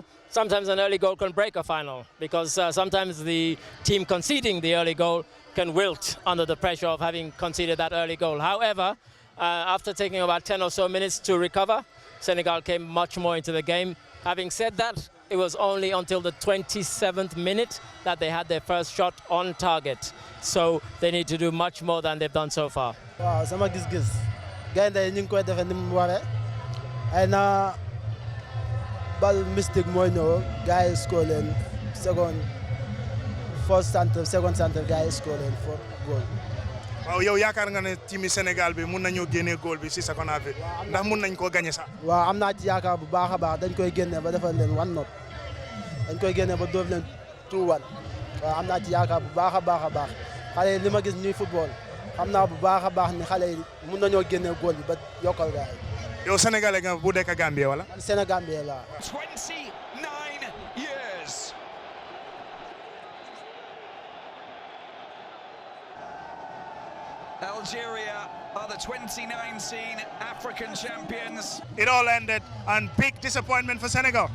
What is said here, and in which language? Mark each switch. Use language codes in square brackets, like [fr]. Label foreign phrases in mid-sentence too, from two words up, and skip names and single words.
[en] Sometimes an early goal can break a final, because sometimes the team conceding the early goal can wilt under the pressure of having conceded that early goal. However, after taking about 10 or so minutes to recover, Senegal came much more into the game. Having said that, it was only until the 27th minute that they had their first shot on target. So they need to do much more than they've done so far. [wo] Wow, sama gis-gis gaynde ñu ngi koy defee ni mu waree ay na bal mystique mooy ñëw gars yi score leen [en] second center [wo] gars yi score leen [en] for goal. [wo] waaw yow yaakaar nga ne team Sénégal bi mun nañoo génnee goal bi si sa kon affaire ndax mun nañ koo gagné sax. waaw am naa ci yaakaar bu baax a baax dañ koy génne ba defal leen 1-0 dañ koy génne ba dóor leen 2-1 waaw am naa ci yaakaar bu baax a baax xale yi li ma gis ñuy football xam naa bu baax a baax ni xale yi mun nañoo génne goal bi ba yokkal gars yi. yow sénégalais nga bu dëkk Gambie wala. man Sénégambie laa. 29 years. [en] Algeria are the 2019 African champions. It all ended on big disappointment for Senegal.